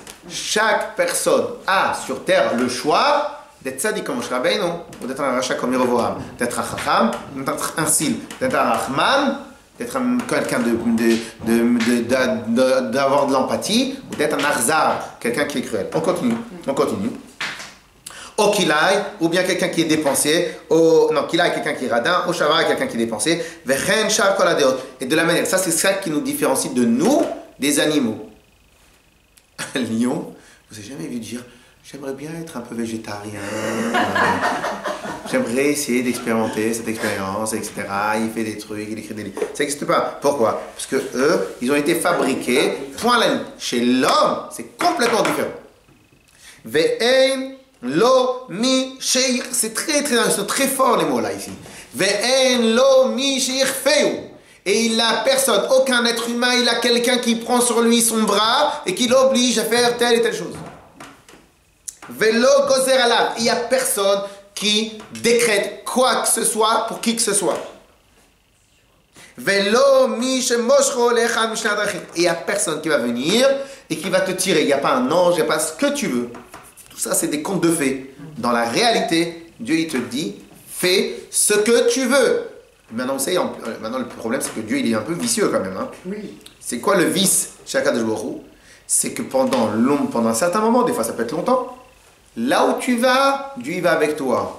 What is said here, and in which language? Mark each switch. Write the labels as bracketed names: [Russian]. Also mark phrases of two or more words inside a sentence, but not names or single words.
[French] Chaque personne a sur terre le choix d'être sadique comme Moshe Rabbeinu, ou d'être un rachat comme Yeroboam, d'être un chacham, d'être un sil, d'être un rahman, d'être quelqu'un d'avoir de l'empathie, ou d'être un arzar, quelqu'un qui est cruel. On continue. Au kilai, ou bien quelqu'un qui est dépensier, kilai, quelqu'un qui est radin, au shava, quelqu'un qui est dépensier, [Hebrew] וכן שאר כל הדעות. [French] Et de la manière, ça c'est ça qui nous différencie de nous, des animaux. Un lion, vous avez jamais vu dire, j'aimerais bien être un peu végétarien. J'aimerais essayer d'expérimenter cette expérience, etc. Il fait des trucs, il écrit des livres. Ça n'existe pas. Pourquoi? Parce que eux, ils ont été fabriqués, point la ligne. Chez l'homme, c'est complètement différent. [Hebrew] ואין לו מי שיכוף, [French] c'est très fort les mots là ici. [Hebrew] ואין לו מי שיכוף feu. [French] Et il n'a personne, aucun être humain, il a quelqu'un qui prend sur lui son bras et qui l'oblige à faire telle et telle chose. [Hebrew] ולא גוזר עליו. [French] Il n'y a personne qui décrète quoi que ce soit pour qui que ce soit. [Hebrew] ולא מי שמושכו לאחד משני הדרכים. [French] Et il n'y a personne qui va venir et qui va te tirer. Il n'y a pas un ange, il n'y a pas ce que tu veux. Tout ça, c'est des contes de fées. Dans la réalité, Dieu, il te dit, fais ce que tu veux. Maintenant, vous savez, maintenant, le problème, c'est que Dieu, il est un peu vicieux quand même. Hein. Oui. C'est quoi le vice chez Akadosh Baruch Hu? C'est que pendant un certain moment, des fois ça peut être longtemps, là où tu vas, Dieu il va avec toi.